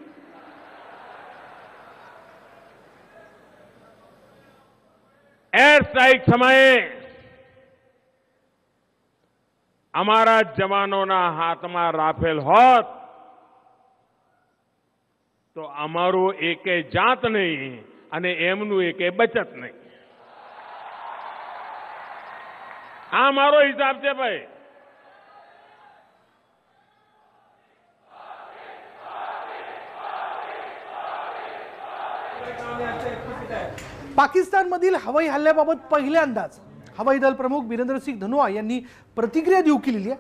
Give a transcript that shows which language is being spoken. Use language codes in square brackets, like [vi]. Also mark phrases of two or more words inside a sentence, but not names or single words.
[en] air strike [gu] સમયે અમારા જવાનોના હાથમાં રાફેલ હોત તો અમારું એકે જાત નહીં અને એમનું એકે બચત નહીં. આ મારો હિસાબ છે ભાઈ. [mr] पाकिस्तानमधील हवाई हल्ल्याबाबत पहिल्यांदाच हवाई दल प्रमुख बिरेंद्र सिंग धनोआ यांनी प्रतिक्रिया देऊ केलेली आहे.